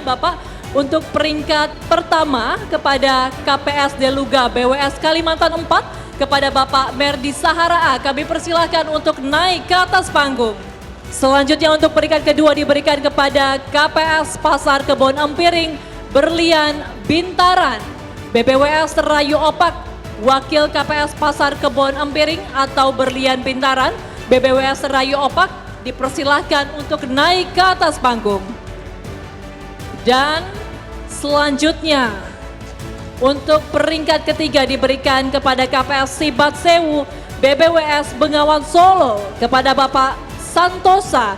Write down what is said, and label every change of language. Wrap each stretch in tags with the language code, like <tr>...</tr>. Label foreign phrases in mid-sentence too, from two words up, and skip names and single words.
<id>Bapak, untuk peringkat pertama kepada KPS Deluga BWS Kalimantan 4 kepada Bapak Merdi Sahara A, kami persilahkan untuk naik ke atas panggung. Selanjutnya untuk peringkat kedua diberikan kepada KPS Pasar Kebon Empiring Berlian Bintaran BPWS Rayu Opak. Wakil KPS Pasar Kebon Empiring atau Berlian Bintaran, BPWS Rayu Opak, dipersilahkan untuk naik ke atas panggung. Dan selanjutnya, untuk peringkat ketiga diberikan kepada KPS Sibat Sewu, BPWS Bengawan Solo, kepada Bapak Santosa.</id>